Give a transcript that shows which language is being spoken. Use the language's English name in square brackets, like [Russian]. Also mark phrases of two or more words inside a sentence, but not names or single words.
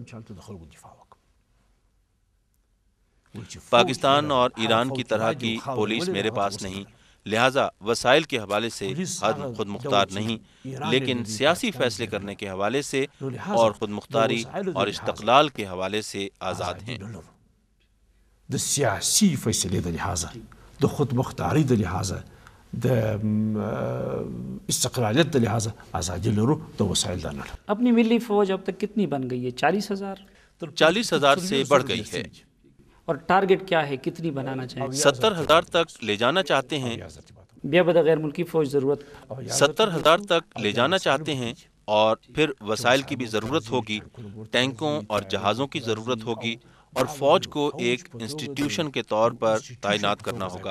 [Urdu] پاکستان اور ایران کی طرح کی پولیس میرے پاس نہیں، لہٰذا وسائل کے حوالے سے ہم خود مختار نہیں، لیکن سیاسی فیصلے کرنے کے حوالے سے اور خود مختاری اور استقلال کے حوالے سے آزاد ہیں۔ [Pashto] د سیاسی فیصلے د لحاظه د خود مختاری د لحاظه د استقلالیت د لحاظه آزادی لرو، د وسائل د نه۔ [Urdu] اپنی ملی فوج اب تک کتنی بن گئی ہے؟ 40,000؟ 40,000 سے بڑھ گئی ہے۔ اور ٹارگٹ کیا ہے، کتنی بنانا چاہیں گے؟ 70,000 تک لے جانا چاہتے ہیں۔ [Pashto] بے بدہ غیر ملکی فوج ضرورت [Urdu] 70,000 تک لے جانا چاہتے ہیں، اور پھر وسائل کی بھی ضرورت ہوگی، ٹینکوں اور جہازوں کی ضرورت ہوگی، اور فوج کو ایک انسٹیٹیوشن کے طور پر تعینات کرنا ہوگا۔